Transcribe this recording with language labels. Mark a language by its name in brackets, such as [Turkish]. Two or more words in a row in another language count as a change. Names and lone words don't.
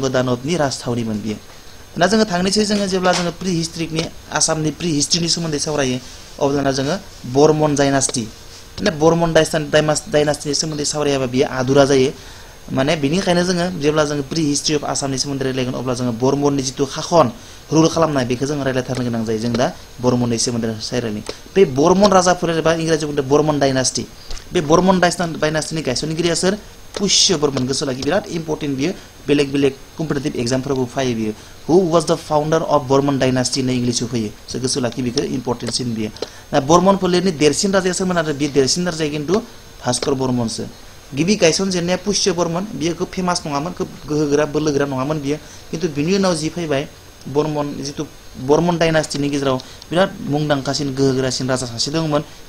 [Bodo] दानबनि राजथावनिमोन बियो ना जोङो थांनोसै जोङो जेब्ला जोङो [English] pre historicनि [Bodo] आसामनि [English] pre historyनि [Bodo] सोमोन्दै सावरायो अब्लाना जोङो बर्मन डायनास्टी माने बर्मन डायनास्टीनि सोमोन्दै सावरायाबा बियो आदुरा जायो माने बिनिखायनो जोङो जेब्ला जोङो [English] pre history of Assamनि [Bodo] सोमोन्दै रायलायगोन अब्ला जोङो बर्मननि जितु खाखन रुल खालामनाय बेखौ जों रायलायथारनो गोनां जायो जों दा बर्मननि सोमोन्दै सावरायनि बे बर्मन राजाफोर एबा इंराजियाव बुंदों बर्मन डायनास्टी बे बर्मन डायनास्टीनि गायसनगिरिया सोर पुष्य बर्मन गोसो लाखि बिराद इम्पोर्टेन्ट बियो बेलेग [English] competitive examफोरावबो [Bodo] फायो बियो [English] who was the founder of Barman dynasty [Bodo] होनना इंलिसाव फैयो सो गोसो लाखि बेखौ इम्पोर्टेन्टसिन बियो दा बर्मन फोलेरनि देरसिन राजाया सोरमोन आरो बे देरसिन राजाया खिन्थु भास्कर बर्मनसो गिबि गायसनजेननाया पुष्य बर्मन बियो खोब फेमास नङामोन खोब गोहोगोरा बोलोगोरा नङामोन बियो खिन्थु बिनि उनाव जि फैबाय बर्मन जितु बर्मन डायनास्टीनि गेजेराव बिराद मुंदांखासिन गोहोगोरासिन राजा सासे दंमोन बे